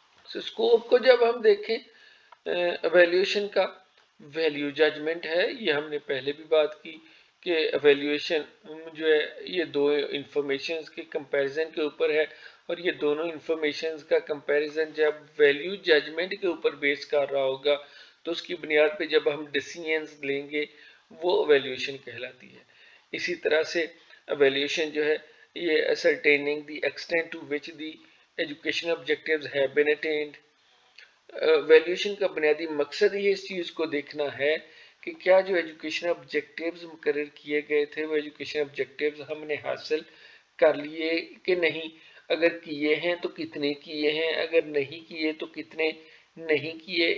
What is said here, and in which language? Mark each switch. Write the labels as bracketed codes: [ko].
[ur] Scope کو جب ہم دیکھیں ایویلیوشن کا, ویلیو ججمنٹ ہے, یہ ہم نے پہلے بھی بات کی کہ ایویلیوشن جو ہے یہ دو انفارمیشنز کے کمپیریزن کے اوپر ہے, اور یہ دونوں انفارمیشنز کا کمپیریزن جب ویلیو ججمنٹ کے اوپر بیس کر رہا ہوگا تو اس کی بنیاد پہ جب ہم ڈیسیژنز لیں گے وہ ایویلیوشن کہلاتی ہے. اسی طرح سے ایویلیوشن جو ہے یہ [en] ascertaining the extent to which the educational objectives have been attained. [ur] ویلیوشن کا بنیادی مقصد یہ اس چیز کو دیکھنا ہے کہ کیا جو ایجوکیشن آبجیکٹیوز مقرر کیے گئے تھے وہ ایجوکیشن آبجیکٹیوز ہم نے حاصل کر لیے کہ نہیں, اگر کیے ہیں تو کتنے کیے ہیں, اگر نہیں کیے تو کتنے نہیں کیے.